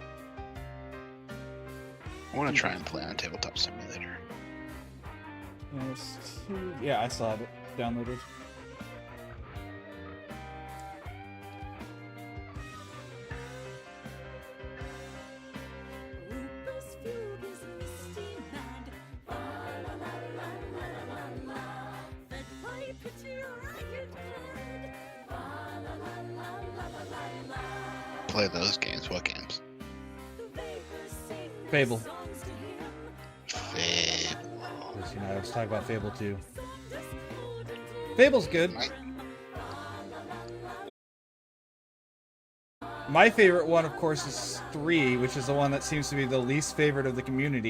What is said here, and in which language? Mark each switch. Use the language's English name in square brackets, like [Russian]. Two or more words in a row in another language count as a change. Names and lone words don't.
[English] I want to try and play on Tabletop Simulator. Yeah, I still have it downloaded. Rupus fugue is misty mad. Fa la la la la la la la. Fed by pity I get glad. Fa la la la la la la la. Play those games. What games? The vapors sing Fable. songs to him. Fable. Because, I was talking about Fable 2. Fable's good. My favorite one, of course, is 3, which is the one that seems to be the least favorite of the community.